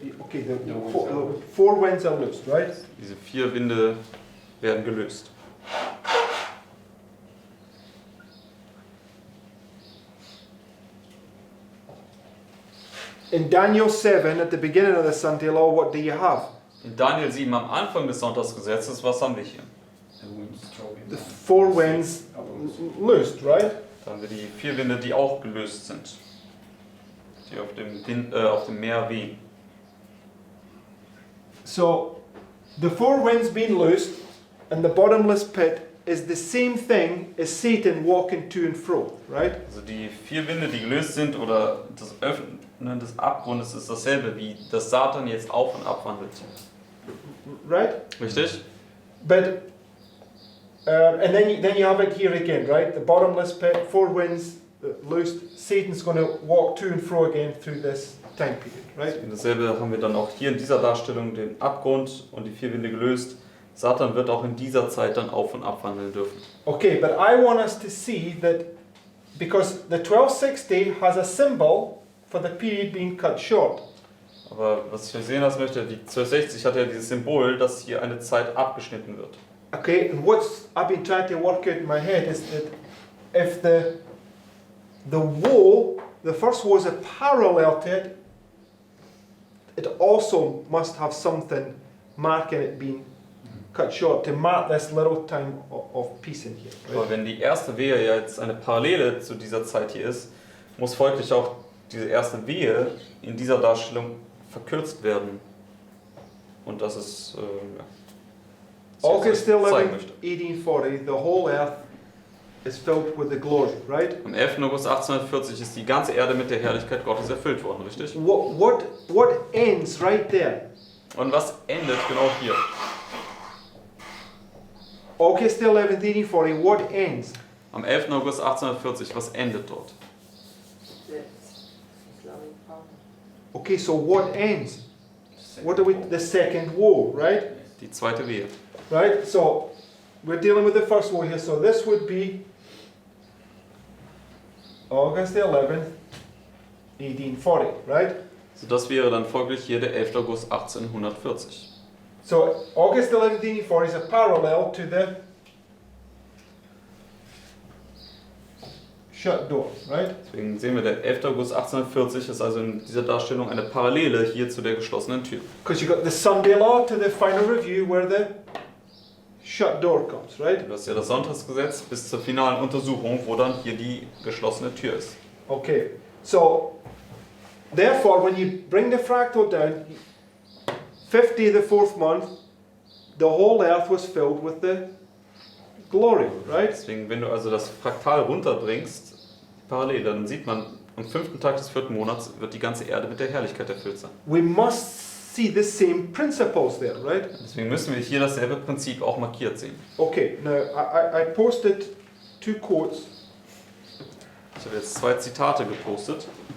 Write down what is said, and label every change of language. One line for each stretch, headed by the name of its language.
English: Okay, the four winds are loosed, right?
German: Diese vier Winde werden gelöst.
English: In Daniel 7, at the beginning of the Sunday law, what do you have?
German: In Daniel 7 am Anfang des Sonntagsgesetzes, was haben wir hier?
English: The four winds loosed, right?
German: Da haben wir die vier Winde, die auch gelöst sind. Die auf dem Meer wehen.
English: So, the four winds being loosed and the bottomless pit is the same thing as Satan walking to and fro, right?
German: Also die vier Winde, die gelöst sind, oder das Öffnen des Abgrundes ist dasselbe, wie das Satan jetzt auf und ab wandelt.
English: Right?
German: Richtig?
English: But, and then you have it here again, right? The bottomless pit, four winds loosed, Satan's going to walk to and fro again through this time period, right?
German: Und dasselbe haben wir dann auch hier in dieser Darstellung, den Abgrund und die vier Winde gelöst. Satan wird auch in dieser Zeit dann auf und ab wandeln dürfen.
English: Okay, but I want us to see that because the 1260 has a symbol for the period being cut short.
German: Aber was ich hier sehen lassen möchte, die 1260 hat ja dieses Symbol, dass hier eine Zeit abgeschnitten wird.
English: Okay, and what's I've been trying to work out in my head is that if the woe, the first woe is a parallel to it, it also must have something marking it being cut short to mark this little time of peace in here.
German: Aber
English: Right?
German: wenn die erste Wehe ja jetzt eine Parallele zu dieser Zeit hier ist, muss folglich auch diese erste Wehe in dieser Darstellung verkürzt werden. Und das ist, ja, August was ich 11, zeigen möchte.
English: 1840, the whole earth is filled with the glory, right?
German: Am 11. August 1840 ist die ganze Erde mit der Herrlichkeit Gottes erfüllt worden, richtig?
English: What ends right there?
German: Und was endet genau hier?
English: August 11, 1840, what ends?
German: Am 11. August 1840, was endet dort?
English: The Islamic power. Okay, so what ends? What are we? The second woe, right?
German: Die zweite Wehe.
English: Right? So we're dealing with the first woe here. So this would be August 11th, 1840, right?
German: So das wäre dann folglich hier der 11. August 1840.
English: So August 11th, 1840 is a parallel to the shut door, right?
German: Deswegen sehen wir, der 11. August 1840 ist also in dieser Darstellung eine Parallele hier zu der geschlossenen Tür.
English: Because you got the Sunday law to the final review where the shut door comes, right?
German: Das ist ja das Sonntagsgesetz bis zur finalen Untersuchung, wo dann hier die geschlossene Tür ist.
English: Okay, so therefore, when you bring the fractal down, 50 the fourth month, the whole earth was filled with the glory, right?
German: Deswegen, wenn du also das Fraktal runterbringst, parallel, dann sieht man, am 5. Tag des 4. Monats wird die ganze Erde mit der Herrlichkeit erfüllt sein.
English: We must see the same principles there, right?
German: Deswegen müssen wir hier dasselbe Prinzip auch markiert sehen.
English: Okay, now I posted 2 quotes.
German: Ich habe jetzt 2 Zitate gepostet.